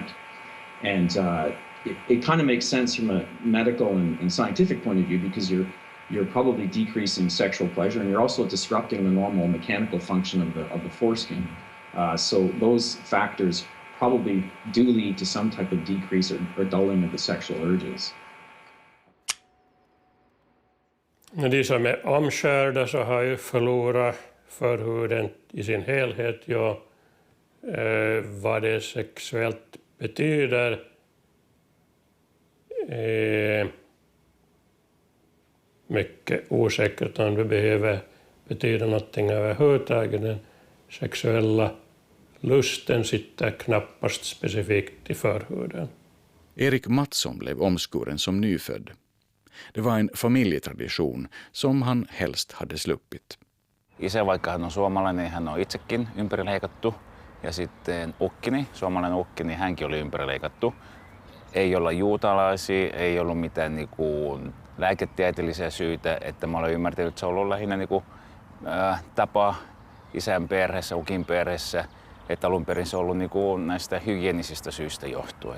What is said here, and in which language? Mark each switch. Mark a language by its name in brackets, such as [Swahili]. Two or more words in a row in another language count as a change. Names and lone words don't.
[English] And it kind of makes sense from a medical and scientific point of view, because you're probably decreasing sexual pleasure, and you're also disrupting the normal mechanical function of the foreskin. So those factors probably do lead to some type of decrease or dulling of the sexual urges. [Swedish] De som är omskärda så har ju förlorat förhuden i sin helhet. Vad det sexuellt betyder är mycket osäkert, om det behöver betyda någonting överhuvudtaget. Den sexuella lusten sitter knappast specifikt i förhuden. Erik Mattsson blev omskuren som nyfödd. Det var en familjetradition som han helst hade sluppit. [Finnish] Isä, vaikka hän on suomalainen, hän on itsekin ympärileikattu. Ja sitten ukkini, suomalainen ukkini, hänkin oli ympärileikattu. Ei olla juutalaisia, ei ollut mitään lääketieteellisiä syitä, että mä olen ymmärtänyt, että se on ollut lähinnä tapa isän perheessä, ukin perheessä, että alun perin se on ollut näistä hygienisistä syistä johtuen.